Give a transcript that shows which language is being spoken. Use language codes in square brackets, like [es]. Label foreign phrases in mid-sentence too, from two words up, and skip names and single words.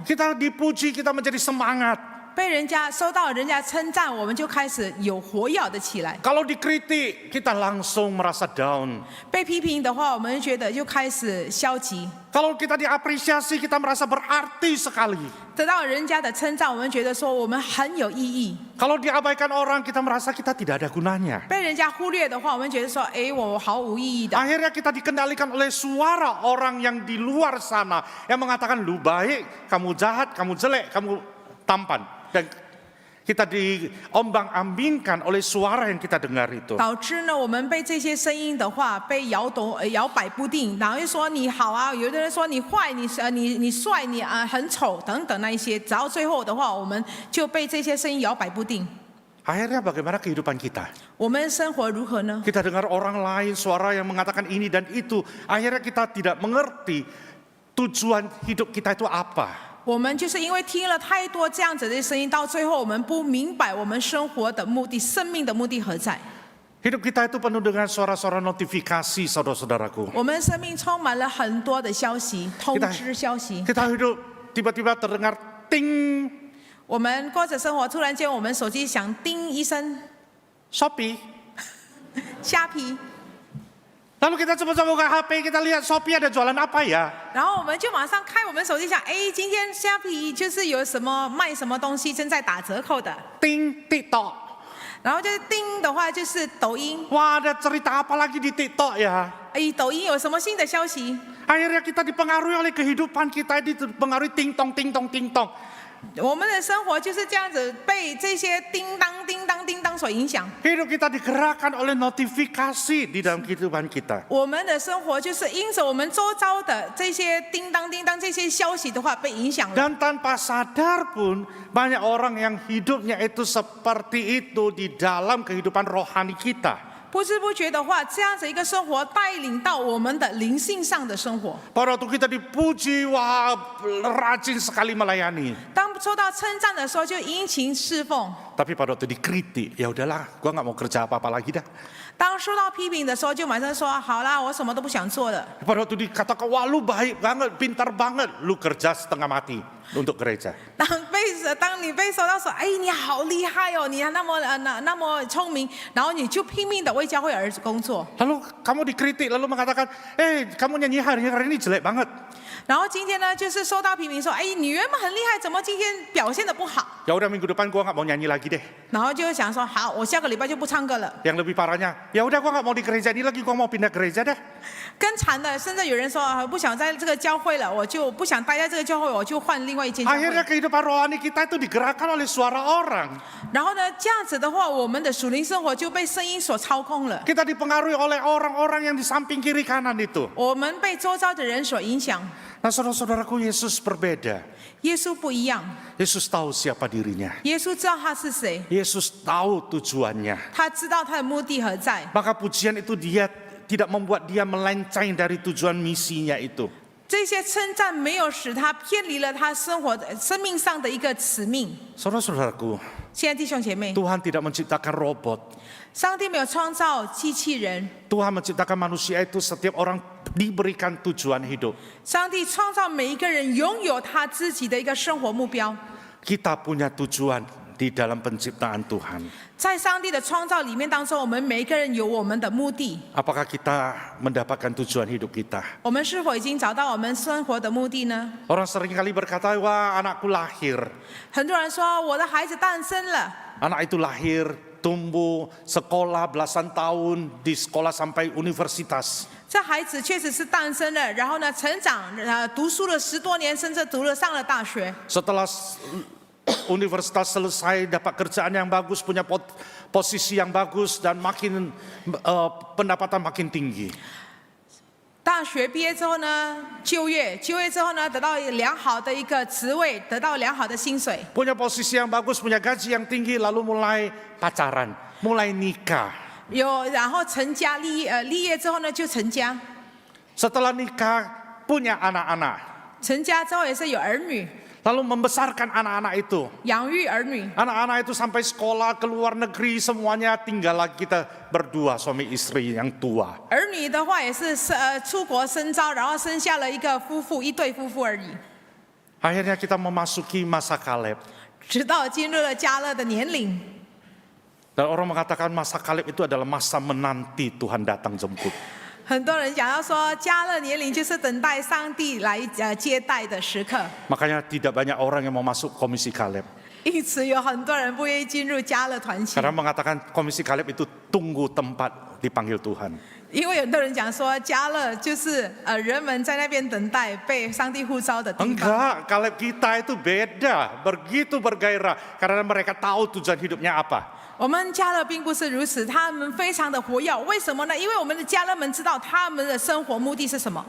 [id] Kita dipuji, kita menjadi semangat. [zh] 被人家收到人家称赞，我们就开始有活跃的起来。 [id] Kalau dikritik, kita langsung merasa down. [zh] 被批评的话，我们觉得就开始消极。 [id] Kalau kita diapresiasi, kita merasa berarti sekali. [zh] 得到人家的称赞，我们觉得说我们很有意义。 [id] Kalau diabaikan orang, kita merasa kita tidak ada gunanya. [zh] 被人家忽略的话，我们觉得说，哎，我毫无意义的。 [id] Akhirnya kita dikendalikan oleh suara orang yang di luar sana yang mengatakan lu baik, kamu jahat, kamu jelek, kamu tampan. Dan kita diombang-ambingkan oleh suara yang kita dengar itu. [zh] 导致呢，我们被这些声音的话被摇摆不定，然后又说你好啊，有的人说你坏，你帅，你很丑等等那一些，直到最后的话，我们就被这些声音摇摆不定。 [id] Akhirnya bagaimana kehidupan kita? [zh] 我们生活如何呢？ [id] Kita dengar orang lain suara yang mengatakan ini dan itu. Akhirnya kita tidak mengerti tujuan hidup kita itu apa. [zh] 我们就是因为听了太多这样子的声音，到最后我们不明白我们生活的目的、生命的目的何在。 [id] Hidup kita itu penuh dengan suara-suara notifikasi, saudara-saudaraku. [zh] 我们生命充满了很多的消息、通知消息。 [id] Kita hidup tiba-tiba terdengar ting [zh] 我们过着生活，突然间我们手机响叮一声， [id] Shopee. [zh] 虾皮， [id] Lalu kita coba buka HP, kita lihat Shopee ada jualan apa ya? [zh] 然后我们就马上开我们手机想，哎，今天虾皮就是有什么卖什么东西正在打折扣的， [id] Ting TikTok. [zh] 然后就是叮的话就是抖音， [id] Wah, ada cerita apa lagi di TikTok ya? [zh] 哎，抖音有什么新的消息？ [id] Akhirnya kita dipengaruhi oleh kehidupan kita, dipengaruhi ting tong ting tong ting tong. [zh] 我们的生活就是这样子被这些叮当叮当叮当所影响。 [id] Hidup kita digerakkan oleh notifikasi di dalam kehidupan kita. [zh] 我们的生活就是因着我们周遭的这些叮当叮当这些消息的话被影响了。 [id] Dan tanpa sadar pun banyak orang yang hidupnya itu seperti itu di dalam kehidupan rohani kita. [zh] 不知不觉的话，这样子一个生活带领到我们的灵性上的生活。 [id] Pada waktu kita dipuji, wah rajin sekali melayani. [zh] 当受到称赞的时候，就殷勤侍奉； [id] Tapi pada waktu dikritik, ya udahlah, gua nggak mau kerja apa-apa lagi dah. [zh] 当受到批评的时候，就马上说：“好啦，我什么都不想做了。 [id] Pada waktu dikatakan, wah lu baik banget, pintar banget, lu kerja setengah mati untuk gereja. ” [zh] 当你被说到说：“哎，你好厉害哦，你那么聪明”，然后你就拼命的为教会而工作。 [id] Lalu kamu dikritik, lalu mengatakan, kamu nyanyi hari ini jelek banget. [zh] 然后今天呢，就是受到批评说：“哎，你原本很厉害，怎么今天表现得不好 [id] Ya udah minggu depan gua nggak mau nyanyi lagi deh.？” [zh] 然后就想说：“好，我下个礼拜就不唱歌了。” [id] Yang lebih parahnya, ya udah gua nggak mau di gereja ini lagi, gua mau pindah gereja deh. [zh] 更惨的，甚至有人说：“不想在这个教会了，我就不想待在这个教会，我就换另外一间教会。” [id] Akhirnya kehidupan rohani kita itu digerakkan oleh suara orang. [zh] 然后呢，这样子的话，我们的属灵生活就被声音所操控了。 [id] Kita dipengaruhi oleh orang-orang yang di samping kiri kanan itu. [zh] 我们被周遭的人所影响。 [id] Nah saudara-saudaraku, Yesus berbeda. [zh] 耶稣不一样， [id] Yesus tahu siapa dirinya. [zh] 耶稣知道他是谁， [id] Yesus tahu tujuannya. [zh] 他知道他的目的何在。 [id] Maka pujian itu dia tidak membuat dia melenceng dari tujuan misinya itu. [zh] 这些称赞没有使他偏离了他生命上的一个使命。 [id] Saudara-saudaraku, [zh] 现在弟兄姐妹， [id] Tuhan tidak menciptakan robot. [zh] 上帝没有创造机器人， [id] Tuhan menciptakan manusia itu setiap orang diberikan tujuan hidup. [zh] 上帝创造每一个人拥有他自己的一个生活目标。 [id] Kita punya tujuan di dalam penciptaan Tuhan. [zh] 在上帝的创造里面当中，我们每一个人有我们的目的。 [id] Apakah kita mendapatkan tujuan hidup kita? [zh] 我们是否已经找到我们生活的目的呢？ [id] Orang seringkali berkata, wah anakku lahir. [zh] 很多人说我的孩子诞生了， [id] Anak itu lahir, tumbuh, sekolah belasan tahun, di sekolah sampai universitas. [zh] 这孩子确实是诞生了，然后呢，成长，读书了10多年，甚至上了大学。 [id] Setelah universitas selesai, dapat kerjaan yang bagus, punya posisi yang bagus, dan makin pendapatan makin tinggi. [zh] 大学毕业之后呢，就业之后呢，得到良好的一个职位，得到良好的薪水， [id] Punya posisi yang bagus, punya gaji yang tinggi, lalu mulai pacaran, mulai nikah. [zh] 然后成家立业之后呢就成家， [id] Setelah nikah, punya anak-anak. [zh] 成家之后也是有儿女， [id] lalu membesarkan anak-anak itu. [zh] 养育儿女。 [id] Anak-anak itu sampai sekolah, ke luar negeri, semuanya tinggal lagi kita berdua suami istri yang tua. [zh] 儿女的话也是出国深造，然后生下了一个夫妇，一对夫妇而已。 [id] Akhirnya kita memasuki masa Kaleb. [zh] 直到进入了迦勒的年龄， [id] Dan orang mengatakan masa Kaleb itu adalah masa menanti Tuhan datang jemput. [zh] 很多人讲到说，迦勒年龄就是等待上帝来接待的时刻， [id] Makanya tidak banyak orang yang mau masuk komisi Kaleb. [zh] 因此有很多人不愿意进入迦勒团体， [id] Karena mengatakan komisi Kaleb itu tunggu tempat dipanggil Tuhan. [zh] 因为很多人讲说，迦勒就是人们在那边等待被上帝呼召的地方。 [id] Enggak, Kaleb kita itu beda, begitu bergairah. Karena mereka tahu tujuan hidupnya apa. [zh] 我们迦勒并不是如此，他们非常的活跃，为什么呢？因为我们的迦勒们知道他们的生活目的是什么。